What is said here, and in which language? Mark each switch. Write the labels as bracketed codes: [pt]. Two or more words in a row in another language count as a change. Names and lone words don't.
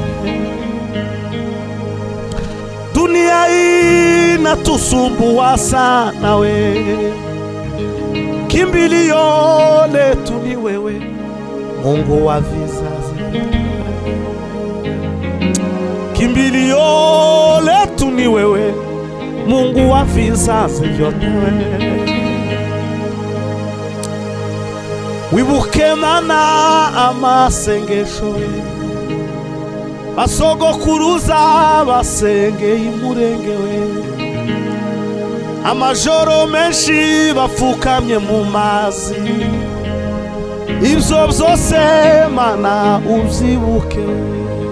[sw] Dunia hii inatusumbua sana we. Kimbilio letu ni wewe, Mungu wa vizazi vyote. Kimbilio letu ni wewe, Mungu wa vizazi vyote. [rw] Wibuke mana amasengesho we, basogokuruza basengeye umurenge we. Amajoro menshi bapfukamye mu mazi, ibyo byose mana ubyibuke we.